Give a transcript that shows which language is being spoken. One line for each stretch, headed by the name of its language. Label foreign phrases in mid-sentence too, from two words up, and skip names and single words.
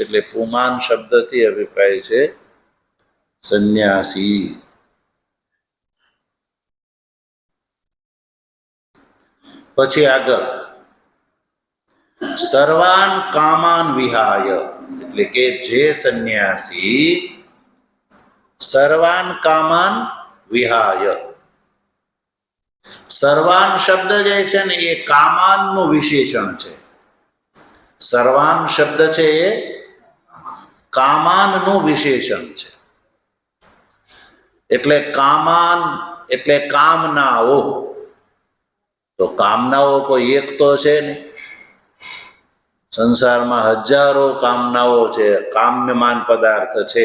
Gujarati: એટલે પુમાન શબ્દથી અભિપ્રાય છે સંન્યાસી. પછી આગળ
Sanskrit: સર્વાન કામાન વિહાય,
Gujarati: એટલે કે જે સંન્યાસી
Sanskrit: સર્વાન કામાન વિહાય.
Gujarati: સર્વાન શબ્દ જે છે ને એ કામાનનું વિશેષણ છે. સર્વાન શબ્દ છે એ કામાનનું વિશેષણ છે. એટલે કામાન એટલે કામનાઓ. તો કામનાઓ કોઈ એક તો છે ને, સંસારમાં હજારો કામનાઓ છે, કામ્યમાન પદાર્થ છે.